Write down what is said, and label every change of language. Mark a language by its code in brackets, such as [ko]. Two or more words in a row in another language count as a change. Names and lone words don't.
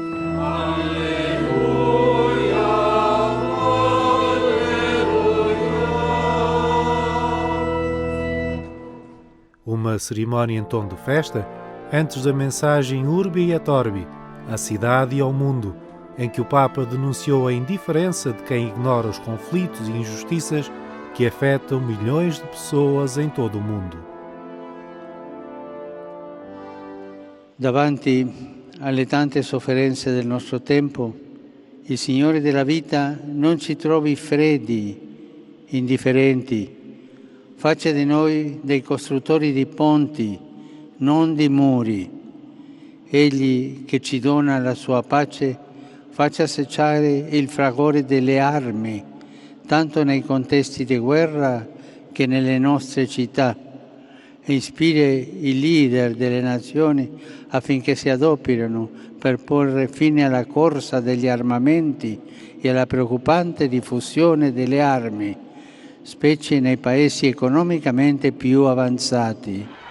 [pt] Uma cerimónia em tom de festa, antes da mensagem Urbi et Orbi, à cidade e ao mundo, em que o Papa denunciou a indiferença de quem ignora os conflitos e injustiças que afetam milhões de pessoas em todo o mundo. [it] Davanti alle tante sofferenze del nostro tempo, il Signore della vita non ci trovi freddi, indifferenti. Faccia di noi dei costruttori di ponti, non di muri. Egli che ci dona la sua pace faccia cessare il fragore delle armi, tanto nei contesti di guerra che nelle nostre città, e ispiri i leader delle nazioni affinché si adoperino per porre fine alla corsa degli armamenti e alla preoccupante diffusione delle armi, specie nei paesi economicamente più avanzati.